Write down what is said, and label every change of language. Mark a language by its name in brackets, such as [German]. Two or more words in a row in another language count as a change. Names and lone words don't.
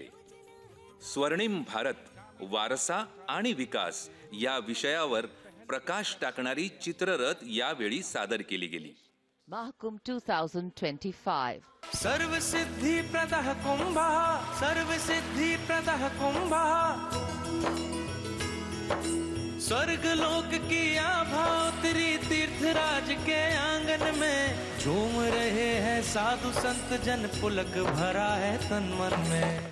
[Marathi] स्वर्णिम भारत, वारसा आणि विकास या विषयावर प्रकाश टाकणारी चित्ररथ यावेळी सादर केली गेली. Mahakumbh 2025. [Sanskrit] सर्वसिद्धि प्रदः कुंभः, सर्वसिद्धि प्रदः कुंभः, [Hindi] स्वर्ग लोक की आभा उतरी तीर्थराज के आंगन में, झूम रहे हैं साधु संत जन, पुलक भरा है तन मन में.